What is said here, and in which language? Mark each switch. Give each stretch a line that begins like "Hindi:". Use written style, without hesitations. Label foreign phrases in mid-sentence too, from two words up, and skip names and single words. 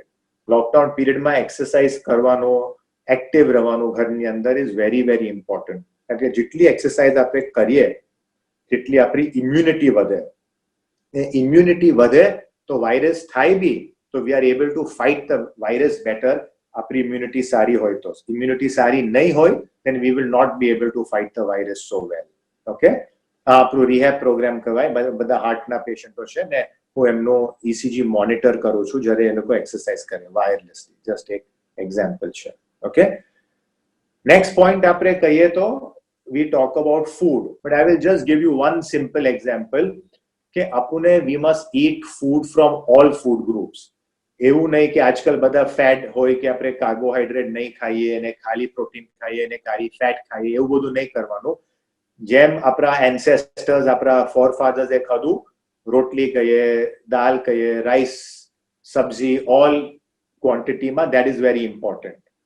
English: lockdown periodમાં
Gujarati: એક્સરસાઇઝ કરવાનો, એક્ટિવ રહેવાનું ઘરની અંદર
English: is very very important.
Gujarati: કારણ કે જેટલી એક્સરસાઇઝ આપણે કરીએ તેટલી આપણી ઇમ્યુનિટી વધે. ઇમ્યુનિટી વધે તો વાયરસ થાય બી તો
English: we are able to fight the virus better.
Gujarati: આપણી ઇમ્યુનિટી સારી હોય તો. ઇમ્યુનિટી સારી નહીં હોય
English: then we will not be able to fight the virus so well.
Gujarati: ઓકે, આ આપણું
English: rehab program
Gujarati: કહેવાય. બધા હાર્ટના પેશન્ટો છે ને, હું એમનો
English: ECG monitor
Gujarati: કરું છું જ્યારે એ લોકો એક્સરસાઇઝ કરે વાયરલેસલી. જસ્ટ એક એક્ઝામ્પલ છે. ઓકે,
English: next point
Gujarati: આપણે કહીએ તો
English: we talk about food, but I will just give you one simple example
Gujarati: કે આપણે
English: we must eat food from all food groups.
Gujarati: એવું નહીં કે આજકાલ બધા ફેટ હોય કે આપણે કાર્બોહાઈડ્રેટ નહીં ખાઈએ અને ખાલી પ્રોટીન ખાઈએ અને ખાલી ફેટ ખાઈએ, એવું બધું નહીં કરવાનું. જેમ આપણા એન્સેસ્ટર્સ, આપણા ફોરફાધર્સે ખાધું, રોટલી કહીએ, દાલ કહીએ, રાઈસ, સબ્જી,
English: all quantityમાં, that is very important.